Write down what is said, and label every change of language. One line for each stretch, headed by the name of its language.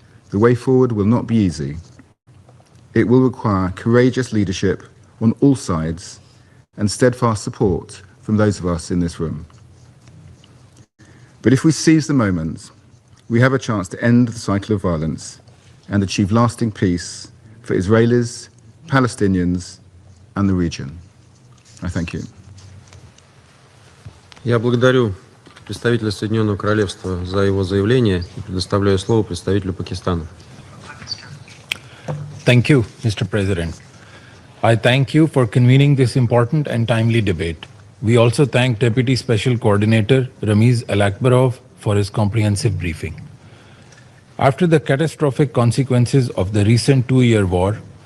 English: The way forward will not be easy. It will require courageous leadership on all sides and steadfast support from those of us in this room. But if we seize the moment, we have a chance to end the cycle of violence and achieve lasting peace for Israelis, Palestinians, and the region. I thank you.
Russian: Я благодарю представителя Соединенного Королевства за его заявление и предоставляю слово представителю Пакистана.
English: Thank you, Mr. President. I thank you for convening this important and timely debate. We also thank Deputy Special Coordinator Ramiz Alakbarov for his comprehensive briefing. After the catastrophic consequences of the recent two-year war,